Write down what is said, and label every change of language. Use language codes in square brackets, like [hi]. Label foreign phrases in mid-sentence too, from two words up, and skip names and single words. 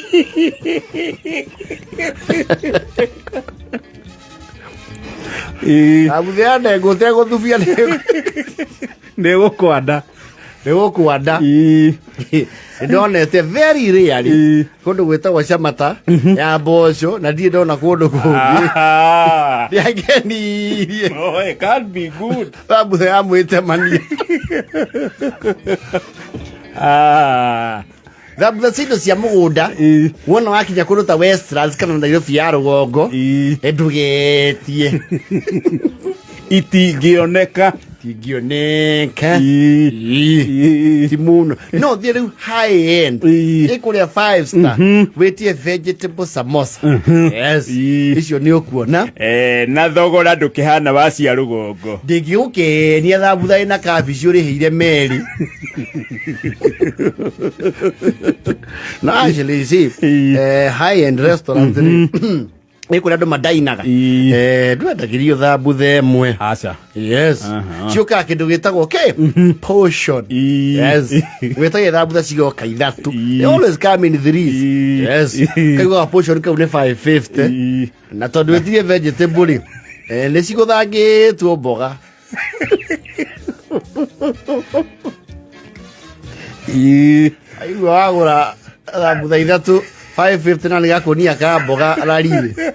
[ki] Thambutha ya ndengũ teguthubia nĩgũkwanda. Ndonete [en] very rarely [ki] kundu gwitagwo Chamata ya mboco na ndie ndona kundu kungi ndiagenirie. [en] Oh, it can't be good. [ki] Thambutha ya mwitemania. Thambutha cindo cia mugunda wona wakinya kundu ta Westlands kana Nairobi ya rugongo ndugetie itingioneka timuno no thiru [en] high end [ki] ikuria 5 star wetie [en] vegetable samosa. [ki] Yes. Icio ni ukuona na thogora ndukihana wa cia rugongo ndingiukenia Thambutha ina kabici urihiire meri. No [en] actually see high end restaurant [ki] ikuria andu madainaga ndwendagirio Thambutha emwe. Aca. Yes. Ciuka kindu gitagwo portion. Yes. Wetagia Thambutha cigoka ithatu. [en] They always come in threes. [ki] Yes. Kaigua portion kau ni 550 na tondu wetie vegetable ni ciguthangitwo mboga. Aigua wagura Thambutha ithatu 550 na nigakunia ka mboga rarire.